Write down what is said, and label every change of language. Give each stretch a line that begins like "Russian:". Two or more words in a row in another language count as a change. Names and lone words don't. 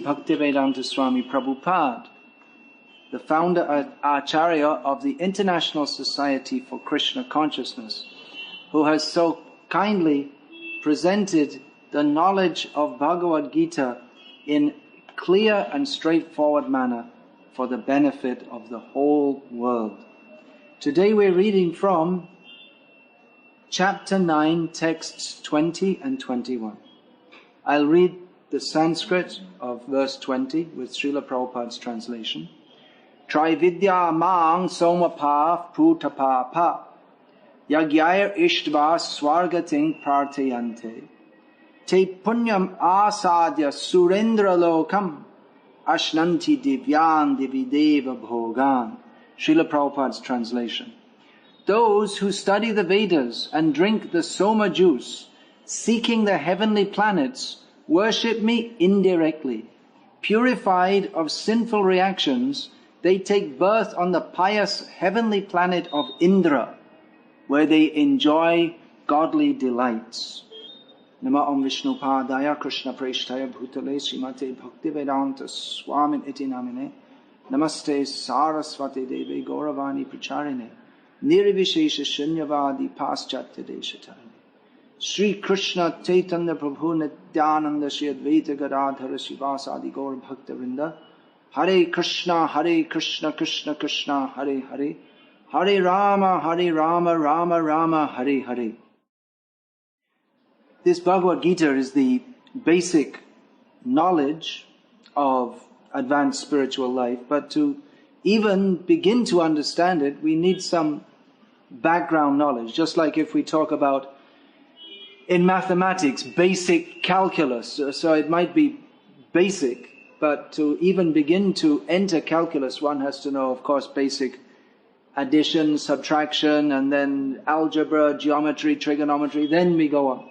English: Bhaktivedanta Swami Prabhupada, the founder and Acharya of the International Society for Krishna Consciousness, who has so kindly presented the knowledge of Bhagavad Gita in clear and straightforward manner for the benefit of the whole world. Today we're reading from chapter 9, texts 20 and 21. I'll read the Sanskrit of verse 20 with Srila Prabhupada's translation.
Sanskrit: त्रैविद्या मां सोमपाः पूतपापा यज्ञैः इष्ट्वा स्वर्गतिं प्रार्थयन्ते ते पुण्यम् आसाद्य सुरेन्द्र लोकम् अश्नन्ति दिव्यान् दिविदेव भोगान्.
English: Srila Prabhupada's translation. Those who study the Vedas and drink the Soma juice, seeking the heavenly planets, worship me indirectly. Purified of sinful reactions, they take birth on the pious heavenly planet of Indra, where they enjoy godly delights.
Sanskrit: नम ॐ विष्णु पादाय कृष्ण प्रेष्ठाय भूतले श्रीमते भक्तिवेदान्त स्वामिन् इति नामिने नमस्ते सरस्वती देवी गौरवाणी प्रचारिणे निर्विशेष शून्यवादि पाश्चात्य देशतारिणे श्री कृष्ण चैतन्य प्रभु नित्यानन्द श्री अद्वैत गदाधर श्रीवासादि गौर भक्त वृन्द हरे कृष्ण कृष्ण कृष्ण हरे हरे हरे राम राम राम हरे हरे.
English: This Bhagavad Gita is the basic knowledge of advanced spiritual life, but to even begin to understand it, we need some background knowledge. Just like if we talk about, in mathematics, basic calculus, so it might be basic, but to even begin to enter calculus, one has to know, of course, basic addition, subtraction, and then algebra, geometry, trigonometry, then we go on.